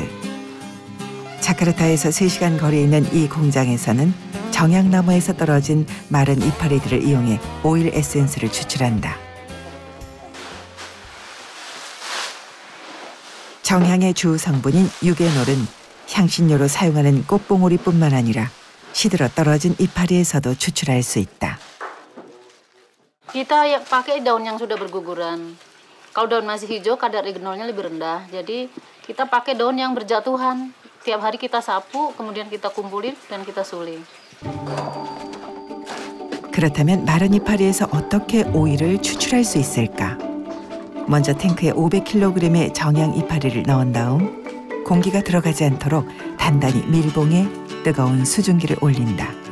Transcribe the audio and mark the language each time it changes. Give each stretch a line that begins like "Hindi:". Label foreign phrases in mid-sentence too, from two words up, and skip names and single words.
Korean: 자카르타에서 3시간 거리에 있는 이 공장에서는 정양나무에서 떨어진 마른 이파리들을 이용해 오일 에센스를 추출한다. 정향의 주 성분인 유게놀은 향신료로 사용하는 꽃봉오리뿐만 아니라 시들어 떨어진 이파리에서도 추출할 수 있다.
Indonesian: Kita pakai daun yang sudah berguguran. Kalau daun masih hijau, kadar ignolnya lebih rendah. Jadi kita pakai daun yang berjatuhan. Tiap hari kita sapu, kemudian kita kumpulin dan kita suling.
Korean: 그렇다면 마른 이파리에서 어떻게 오일을 추출할 수 있을까? 먼저 탱크에 500kg의 정향 이파리를 넣은 다음 공기가 들어가지 않도록 단단히 밀봉해 뜨거운 수증기를 올린다.